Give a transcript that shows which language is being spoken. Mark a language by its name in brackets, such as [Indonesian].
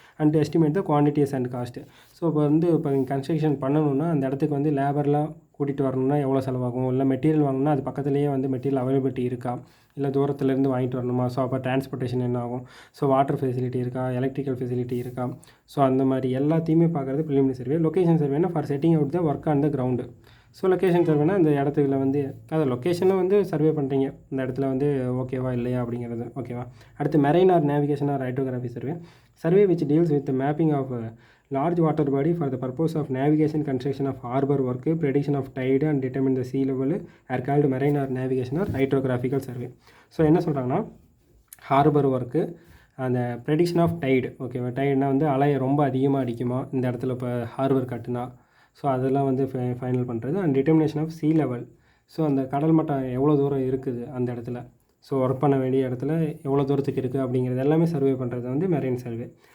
[Tamil] And estimate the quantities and cost. So இப்போ construction பண்ணணுன்னா அந்த இடத்துக்கு வந்து லேபர்லாம் கூட்டிகிட்டு வரணும்னா எவ்வளோ செலவாகும், இல்லை மெட்டீரியல் வாங்கணும்னா அது பக்கத்துலேயே வந்து மெட்டீரியல் அவைலபிலிட்டி இருக்கா, இல்லை தூரத்துலேருந்து வாங்கிட்டு வரணுமா, ஸோ அப்போ டிரான்ஸ்போர்ட்டேஷன் என்ன ஆகும், ஸோ வாட்டர் ஃபெசிலிட்டி இருக்கா, எலக்ட்ரிக்கல் ஃபெசிலிட்டி இருக்கா, ஸோ அந்த மாதிரி எல்லாத்தையுமே பார்க்குறது preliminary survey. Location சர்வேனா for setting out the work on the ground. So location சர்வேனா அந்த இடத்துல வந்து அதை லொக்கேஷனில் வந்து சர்வே பண்ணுறீங்க, இந்த இடத்துல வந்து ஓகேவா இல்லையா அப்படிங்கிறது, ஓகேவா. [English] அடுத்து marine or navigation or hydrography survey. Survey which deals with mapping of large water body for the purpose of navigation, construction of harbor work, prediction of tide and determine the sea level are called marine or navigation or hydrographical survey. [Tamil] So என்ன சொல்கிறாங்கன்னா harbour work, அந்த prediction of Tide, ஓகேவா. டைடுனா வந்து அலை ரொம்ப அதிகமாக அடிக்குமா இந்த இடத்துல இப்போ ஹார்பர் கட்டுனா, ஸோ அதெல்லாம் வந்து ஃபைனல் பண்ணுறது. And determination of sea level. So அந்த கடல் மட்டம் எவ்வளோ தூரம் இருக்குது அந்த இடத்துல, ஸோ ஒர்க் பண்ண வேண்டிய இடத்துல எவ்வளோ தூரத்துக்கு இருக்குது அப்படிங்கிறது எல்லாமே சர்வே பண்ணுறது வந்து மெரைன் சர்வே.